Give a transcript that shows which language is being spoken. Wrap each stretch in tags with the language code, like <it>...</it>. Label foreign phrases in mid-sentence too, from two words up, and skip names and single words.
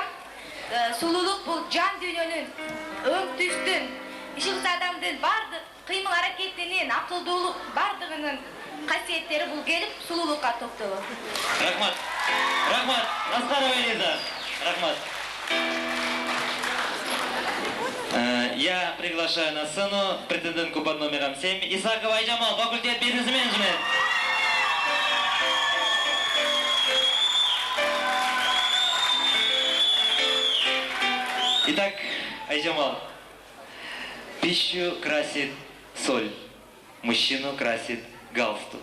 <ky>Сулуулук бул жан дүйнөнүн, өң түстүн, иши адамдын бардык кыймыл аракетинин, акылдуулук бардыгынын касиеттери бул келип сулуулукка топтолот. Рахмат. Рахмат. Аскарова Элиза. Рахмат.</ky> <ru>Я приглашаю на сцену претендентку под номером 7 Исакова Айжамал, факультет бизнес-менеджмент. Итак, Айжамал, пищу красит соль, мужчину красит галстук.</ru>